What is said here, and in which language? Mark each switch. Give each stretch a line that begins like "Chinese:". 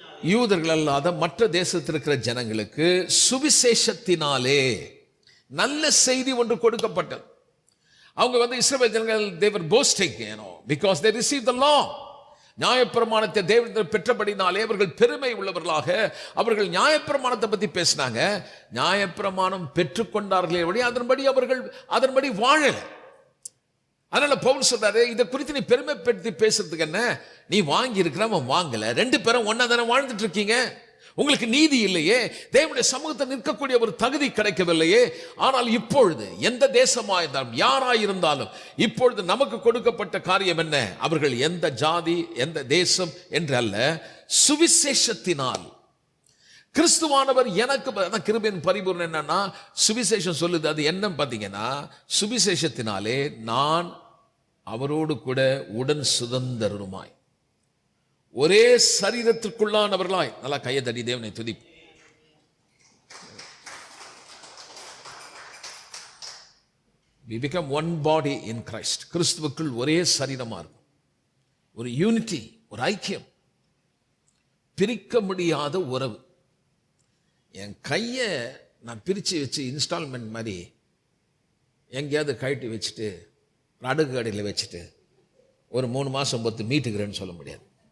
Tamil: யூதர்கள் அல்லாத மற்ற தேசத்தில் இருக்கிற ஜனங்களுக்கு சுவிசேஷத்தினாலே நல்ல செய்தி ஒன்று கொடுக்கப்பட்டது. அவங்க இஸ்ரவேல் ஜனங்கள்,
English: they were boasting, because they received the law.
Tamil: நியாயப்பிரமாணத்தை தேவனிடம் பெற்றபடினாலே அவர்கள் பெருமை உள்ளவர்களாக அவர்கள் நியாயப்பிரமாணத்தை பத்தி பேசினாங்க. நியாயப்பிரமாணம் பெற்றுக்கொண்டார்களே வழி அதன்படி வாழல. அதனால பவுல் சொல்றாரு, இதை குறித்து நீ பெருமைப்படுத்தி பேசுறதுக்கு என்ன? நீ வாங்கி இருக்கிறவன் வாங்கல, 2 பேரும் ஒன்னா தானே வாழ்ந்துட்டு இருக்கீங்க. உங்களுக்கு நீதி இல்லையே, தேவனுடைய சமூகத்தை நிற்கக்கூடிய ஒரு தகுதி கிடைக்கவில்லையே. ஆனால் இப்பொழுது எந்த தேசமாயிருந்தாலும் யாராயிருந்தாலும் இப்பொழுது நமக்கு கொடுக்கப்பட்ட காரியம் என்ன? அவர்கள் எந்த ஜாதி எந்த தேசம் என்று அல்ல, சுவிசேஷத்தினால் கிறிஸ்துவானவர் எனக்கு கிருபையின் பரிபூர்ணம் என்னன்னா, சுவிசேஷம் சொல்லுது. அது என்ன பார்த்தீங்கன்னா, சுவிசேஷத்தினாலே நான் அவரோடு கூட உடன் சுதந்திரருமாய், ஒரே சரீரத்திற்குள்ளானவர்களாய், நல்லா கையை தட்டி தேவனை துதி.
English: We become one body in Christ.
Tamil: கிறிஸ்துவுக்குள் ஒரே சரீரமா இருக்கும். ஒரு யூனிட்டி, ஒரு ஐக்கியம், பிரிக்க முடியாத உறவு. என் கையை நான் பிரித்து வச்சு இன்ஸ்டால்மெண்ட் மாதிரி எங்கேயாவது கழட்டி வச்சுட்டு அடுக்கு கடையில் வச்சுட்டு ஒரு 3 மாதம் பொறுத்து மீட்டுக்கிறேன்னு சொல்ல முடியாது.